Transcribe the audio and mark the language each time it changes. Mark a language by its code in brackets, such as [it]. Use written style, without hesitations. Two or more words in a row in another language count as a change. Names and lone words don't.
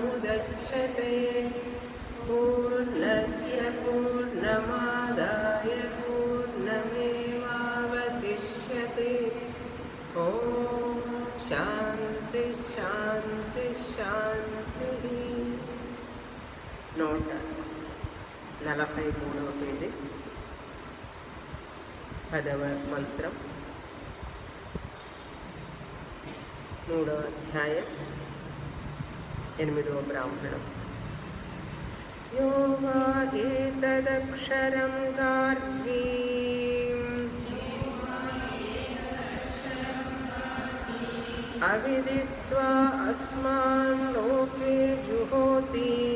[sa] मुदच्यते पूर्णस्य पूर्णमादाय पूर्णमेवावशिष्यते ॐ शान्ति शान्ति शान्तिः [te] 143వ పేజీ 10వ మంత్రం 3వ అధ్యాయం 8వ బ్రాహ్మణం [sa] यो वा एतदक्षरं गार्गीम् अविदित्वा अस्मान् लोके जुहोति